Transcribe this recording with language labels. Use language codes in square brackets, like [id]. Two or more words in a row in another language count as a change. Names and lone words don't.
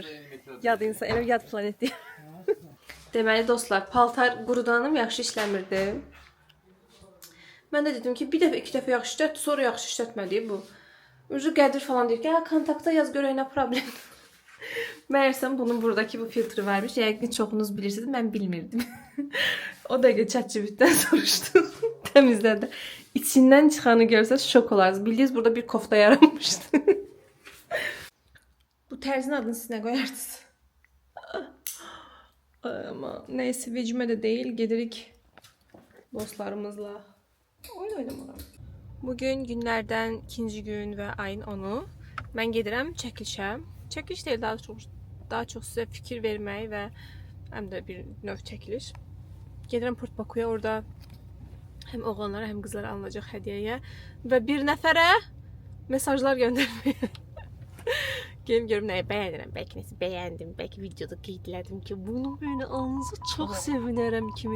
[az] Yad insan, elə yad planeti. Deməli dostlar, paltar qurudanım, yaxşı işləmirdi. Mən də dedim ki, bir dəfə, iki dəfə yaxşı işlət, sonra yaxşı işlətmədi bu. Ucu Qədir falan deyir ki, kontakta yaz görək nə problem. [tr] Meğersem bunun buradaki bu filtre vermiş. [az] Yəni çoxunuz bilirsiniz, mən bilmirdim. [tr] O da ChatGPT'den soruştum. Temizledi. İçinden çıkanı görseniz şok olarsınız. Bildiğiniz burada bir kofta yaranmıştı. Bu terzin adını siz ne koyarsınız? Ama neyse vecime de değil. [az] Gedirik dostlarımızla. Oyun oynamağa. [tr] Bugün günlerden ikinci gün ve ayın 10'u. [az] Ben gedirəm çəkilişə. Çəkiliş deyil, daha çox sizə fikir vermək və həm də bir növ çəkiliş. Gedirəm Port Bakuya, orada həm oğlanlara, həm qızlara alınacaq hədiyyəyə və bir nəfərə mesajlar göndərməyə. Gelim görüm nəyə bəyənirəm, bəlkə nəsə bəyəndim, bəlkə videoda qeydlədim ki, bunu böyle alınızı çox sevinərəm kimi.